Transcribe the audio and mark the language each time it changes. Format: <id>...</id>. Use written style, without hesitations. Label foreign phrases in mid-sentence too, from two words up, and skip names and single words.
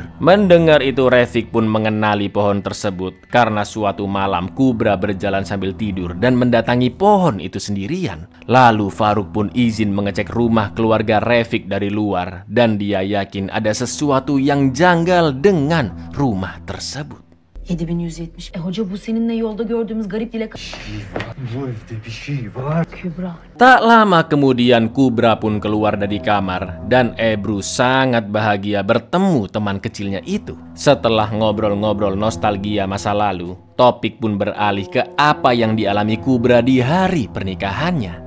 <id>Mendengar itu Refik pun mengenali pohon tersebut karena suatu malam Kubra berjalan sambil tidur dan mendatangi pohon itu sendirian. Lalu Faruk pun izin mengecek rumah keluarga Refik dari luar dan dia yakin ada sesuatu yang janggal dengan rumah tersebut.</id> <tr>7170. Hoca bu seninle yolda gördüğümüz garip dilek... Bu evde bir şey var. Kübra.</tr> <id>Tak lama kemudian Kubra pun keluar dari kamar dan Ebru sangat bahagia bertemu teman kecilnya itu. Setelah ngobrol-ngobrol nostalgia masa lalu, topik pun beralih ke apa yang dialami Kubra di hari pernikahannya.</id>